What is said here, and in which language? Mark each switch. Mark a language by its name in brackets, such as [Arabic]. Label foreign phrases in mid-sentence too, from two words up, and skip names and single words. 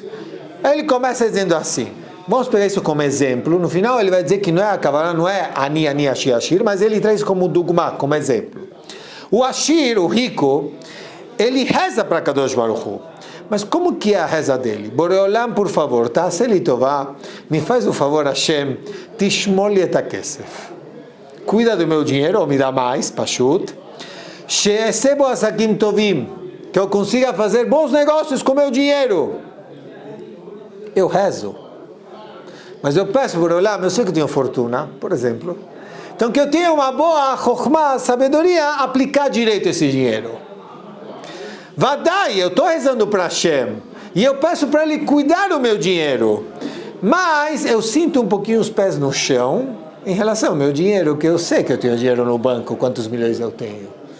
[Portuguese] Aí ele começa dizendo assim, vamos pegar isso como exemplo. No final ele vai dizer que não é a Kavanah, não é [Hebrew] עני, עני, עשיר, עשיר, [Portuguese] mas ele traz como dogma, como exemplo. O Ashir, o rico, ele reza para [Hebrew] קדוש ברוך הוא. [Portuguese] Mas como que é a reza dele? Boreolam, por favor, [Hebrew] תעשה לי טובה, [Portuguese] me faz o favor, [Hebrew] השם, תשמור לי את הכסף. [Portuguese] Cuida do meu dinheiro, ou me dá mais, pashut. [Hebrew] שאעשה בו עסקים טובים, [Portuguese] que eu consiga fazer bons negócios com meu dinheiro. Eu rezo. Mas eu peço, Boreolam, eu sei que eu tenho fortuna, por exemplo. Então que eu tenha uma boa chokhmah, sabedoria, aplicar direito esse dinheiro. Vadai, eu estou rezando para Hashem, e eu peço para Ele cuidar do meu dinheiro, mas eu sinto um pouquinho os pés no chão, em relação ao meu dinheiro, que eu sei que eu tenho dinheiro no banco, quantos milhões eu tenho.